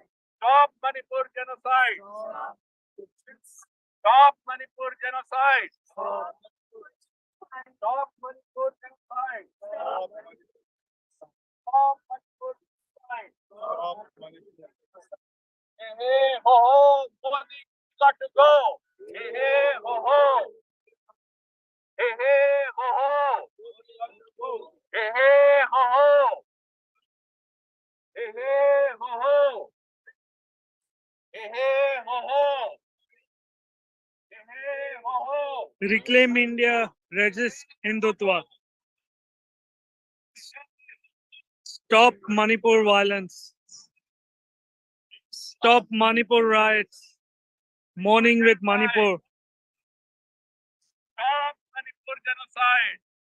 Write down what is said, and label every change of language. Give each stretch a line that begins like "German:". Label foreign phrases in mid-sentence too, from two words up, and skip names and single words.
English: Stop Manipur genocide. Stop Manipur genocide. Stop Manipur genocide. Stop Manipur genocide. Stop Manipur genocide. Hey, hey, ho, ho, Modi got to go. Hey, hey, ho, ho. Hey, hey, ho, ho. Hey, hey, ho, ho. Hey, hey, ho, ho. Hey, hey, ho, ho. Hey, hey, ho, ho. Reclaim India, resist Hindutva. Stop Manipur violence. Stop Manipur riots. Mourning with Manipur. Stop Manipur genocide.